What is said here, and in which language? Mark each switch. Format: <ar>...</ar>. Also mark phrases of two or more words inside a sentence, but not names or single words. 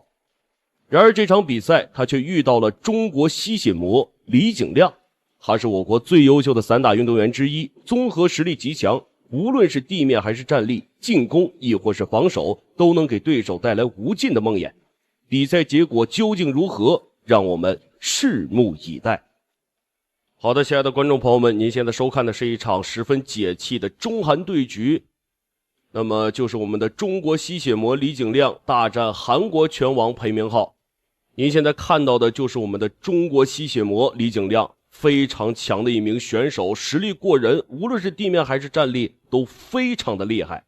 <zh>然而這場比賽他卻遇到了中國吸血魔李景亮。他是我國最優秀的散打運動員之一，綜合實力極強， 無論是地面還是站立，進攻亦或是防守，都能給對手帶來無盡的夢魘。比賽結果究竟如何，讓我們拭目以待。好的，亲愛的觀眾朋友們，您現在收看的是一場十分解氣的中韓對局，那麼就是我們的中國吸血魔李景亮大戰韓國拳王裴明浩。您現在看到的就是我們的中国吸血魔李景亮，非常強的一名选手，實力過人，無論是地面還是站立都非常的厲害。</zh>